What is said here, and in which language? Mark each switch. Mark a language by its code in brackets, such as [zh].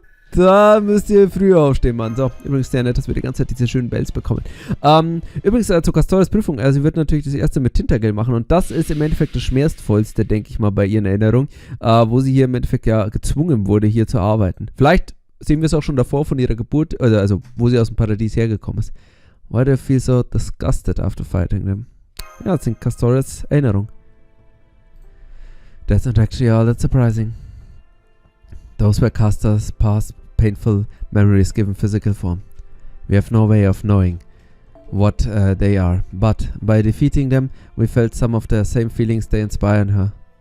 [de] Da müsst ihr früher aufstehen, Mann. So, übrigens sehr nett, dass wir die ganze Zeit diese schönen Bells bekommen. Übrigens zu Castoras Prüfung, sie wird natürlich das erste mit Tintergel machen und das ist im Endeffekt das schwerstvollste, denke ich mal, bei ihren Erinnerungen, wo sie hier im Endeffekt ja gezwungen wurde, hier zu arbeiten. Vielleicht sehen wir es auch schon davor von ihrer Geburt, also wo sie aus dem Paradies hergekommen ist. [en] Why do I feel so disgusted after fighting them? [de] Ja, das sind Castoras Erinnerungen. [en] That's not actually all that surprising. Those were Castora's past painful memories given physical form. We have no way of knowing what they are, but by defeating them, we felt some of the same feelings they inspire in her.